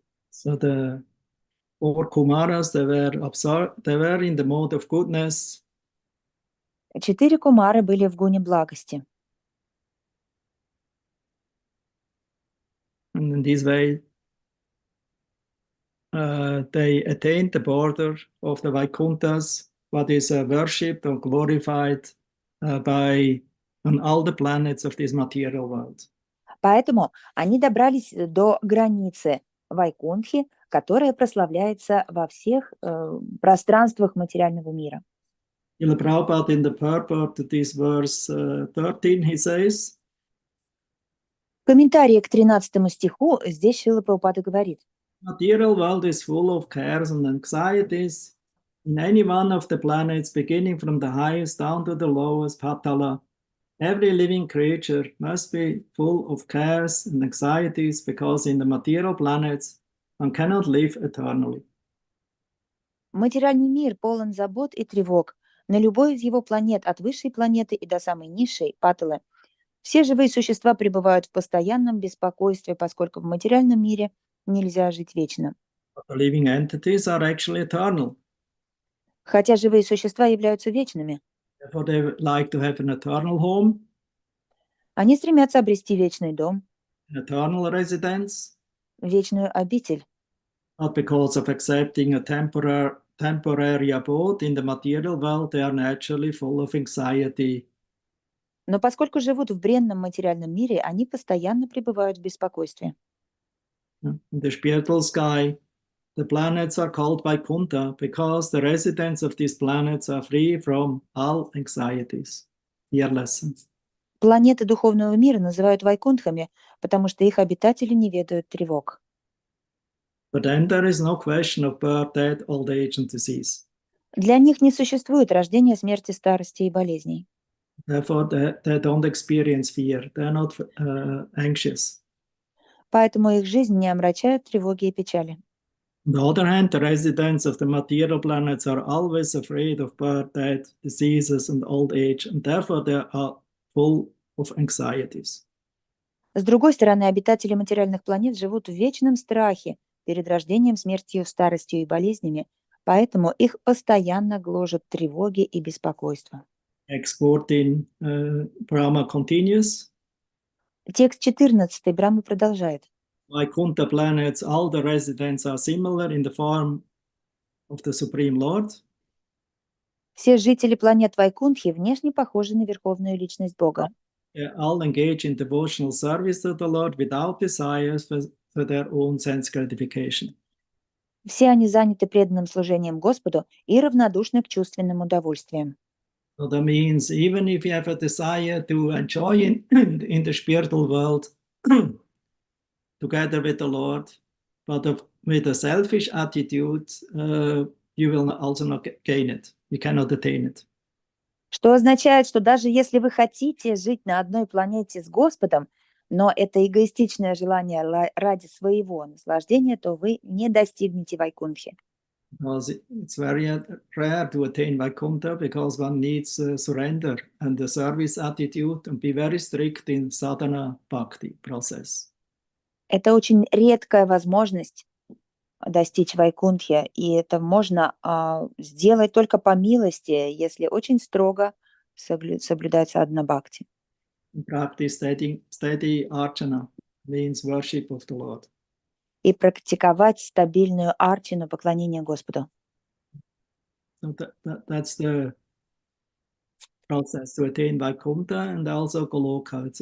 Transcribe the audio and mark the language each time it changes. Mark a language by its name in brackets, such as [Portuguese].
[English] So the four Kumaras, they were in the mode of goodness. [Russian] 4 кумары были в гуне благости. [English] And in this way, they attained the border of the Vaikunthas, what is worshipped or glorified by on all the planets of this material world. [Russian] Поэтому они добрались до границы Вайкунтхи, которая прославляется во всех пространствах материального мира. [English] Srila Prabhupada in the purport to this verse 13, he says, [Russian] В комментарии к 13 стиху здесь Шрила Прабхупада говорит: [English] Material world is full of cares and anxieties. In any one of the planets, beginning from the highest down to the lowest, Patala, every living creature must be full of cares and anxieties because in the material planets, one cannot live eternally. [Russian] Материальный мир полон забот и тревог. На любой из его планет, от высшей планеты и до самой низшей, Паталы, все живые существа пребывают в постоянном беспокойстве, поскольку в материальном мире нельзя жить вечно. [English] But the living entities are actually eternal. [Russian] Хотя живые существа являются вечными. [English] Therefore, they would like to have an eternal home, [Russian] Они стремятся обрести вечный дом, [English] an eternal residence, [Russian] вечную обитель. [English] not because of accepting a temporary abode in the material world, they are naturally full of anxiety. [Russian] Но поскольку живут в бренном материальном мире, они постоянно пребывают в беспокойстве. [English] In the spiritual sky, the planets are called Vaikuntha because the residents of these planets are free from all anxieties. Here lesson. [Russian] Планеты духовного мира называют Вайкунтхами, потому что их обитатели не ведают тревог. [English] But then there is no question of birth, death, old age, and disease. [Russian] Для них не существует рождения, смерти, старости и болезней. [English] Therefore, they don't experience fear. They're not anxious. [Russian] Поэтому их жизнь не омрачает тревоги и печали. [English] On the other hand, the residents of the material planets are always afraid of birth, death, diseases, and old age, and therefore they are full of anxieties. [Russian] С другой стороны, обитатели материальных планет живут в вечном страхе перед рождением, смертью, старостью и болезнями, поэтому их постоянно гложат тревоги и беспокойство. [English] Text 14, Brahma continues. [Russian] Текст 14 Брахма продолжает. [English] Vaikuntha planets, all the residents are similar in the form of the Supreme Lord. [Russian] Все жители планет Вайкунтхи внешне похожи на Верховную Личность Бога. [English] They all engage in devotional service to the Lord without desires for their own sense gratification. [Russian] Все они заняты преданным служением Господу и равнодушны к чувственным удовольствиям. [English] So that means even if you have a desire to enjoy in the spiritual world together with the Lord, but with a selfish attitude, you will also not gain it. You cannot attain it. [Russian] Что означает, что даже если вы хотите жить на одной планете с Господом, но это эгоистичное желание ради своего наслаждения, то вы не достигнете Вайкунтхи. [English] Because it's very rare to attain Vaikuntha because one needs surrender and a service attitude and be very strict in sadhana bhakti process. [Russian] Это очень редкая возможность достичь Вайкунтхи, и это можно сделать только по милости, если очень строго соблюдается одна бхакти. [English] Practice steady archana means worship of the Lord. [Russian] И практиковать стабильную арчину, поклонение Господу. [English] So that's the process to attain Vaikuntha and also Goloka.